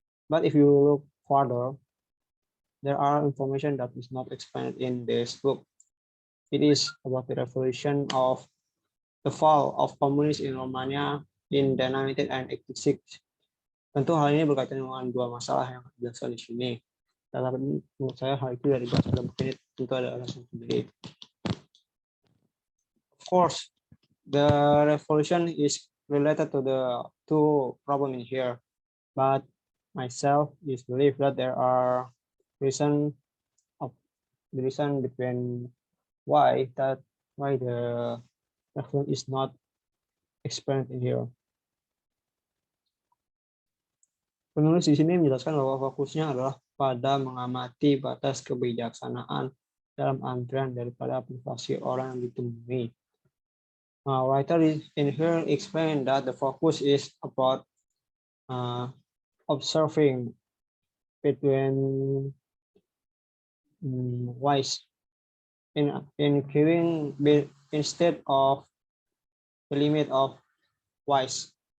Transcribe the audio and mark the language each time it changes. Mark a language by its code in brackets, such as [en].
[en] But if you look further, there are information that is not explained in this book. It is about the revolution of the fall of communism in Romania in the 1986. [id] Tentu hal ini berkaitan dengan dua masalah yang dijelaskan di sini. Tapi menurut saya hal itu dari bahasa dalam buku ini tentu ada alasan sendiri. [en] Of course, the revolution is related to the two problem in here, but myself is believe that there are reason between why the revolution is not explained in here. [id] Penulis di sini menjelaskan bahwa fokusnya adalah pada mengamati batas kebijaksanaan dalam antrian daripada privasi orang yang ditemui. [en] Writer in here explain that the focus is about observing between wise in queuing instead of the limit of wise.